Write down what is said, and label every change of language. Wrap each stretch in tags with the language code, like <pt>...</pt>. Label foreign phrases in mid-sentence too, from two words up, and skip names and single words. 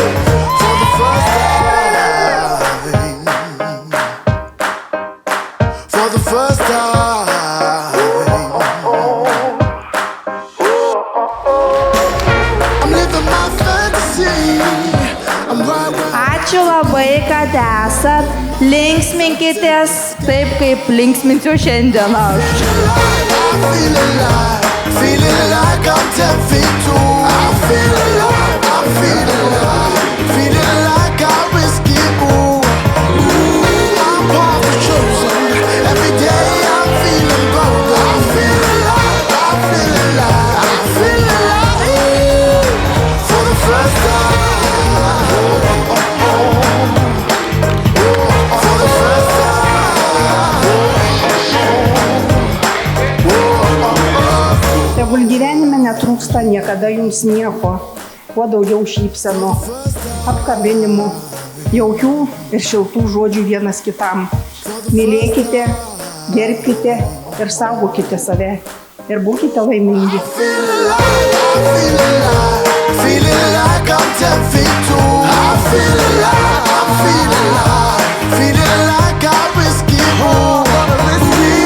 <en>For the first time. For the first time. I'm living my fantasy. I'm right where</en> <lt>Ačiū labai, kad esat. Linksminkitės taip, kaip linksminsiu šiandien aš.</lt> <en>I feel alive, feeling like I'm 10 feet tall. I feel alive, I feel alive, feeling like I whiskey boo. I'm part of chosen. Every day I'm feeling gold. I feel alive, I feel alive, I feel alive. For the first time. For the first</en> <lt>Tegul gyvenime netrūksta niekada jums nieko, kuo daugiau šypsenų, apkabinimų, jaukių ir šiltų žodžių vienas kitam. Mylėkite, gerbkite ir saugokite save ir būkite laimingi.</lt> <en>Feeling like I'm 10 feet tall. I feel alive, I feel alive, feeling like I whiskey boo.</en>